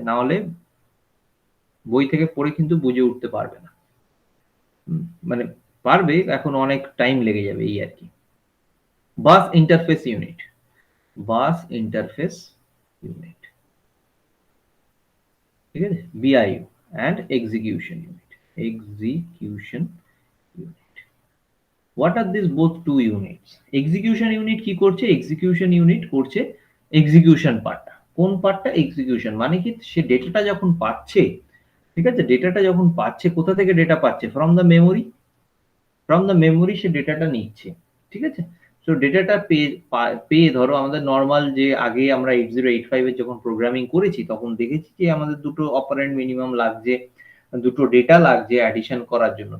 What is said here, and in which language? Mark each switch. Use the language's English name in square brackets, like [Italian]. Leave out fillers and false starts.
[Bangla] না হলে বই থেকে পড়ে কিন্তু বুঝে উঠতে পারবে না। মানে পারবে, এখন অনেক টাইম লেগে যাবে, এই আর কি। বাস ইন্টারফেস ইউনিট, বাস ইন্টারফেস ইউনিট, ঠিক আছে? [English] BIU and execution unit, execution unit. What are these both two units? [Bangla] execution unit কি করছে? execution unit করছে execution পার্টটা। কোন পার্টটা? execution মানে কি? সে ডেটাটা যখন পাচ্ছে, ঠিক আছে, ডেটাটা যখন পাচ্ছে, কোথা থেকে ডেটা পাচ্ছে? [English] From the memory. From the memory [Bangla] সে ডেটাটা নিচ্ছে, ঠিক আছে? সো ডেটাটা পেয়ে ধরো, আমাদের নর্মাল যে আগে আমরা 8085 এর যখন প্রোগ্রামিং করেছি, তখন দেখেছি যে আমাদের দুটো অপারেন্ড মিনিমাম লাগছে, দুটো ডেটা লাগছে অ্যাডিশন করার জন্য।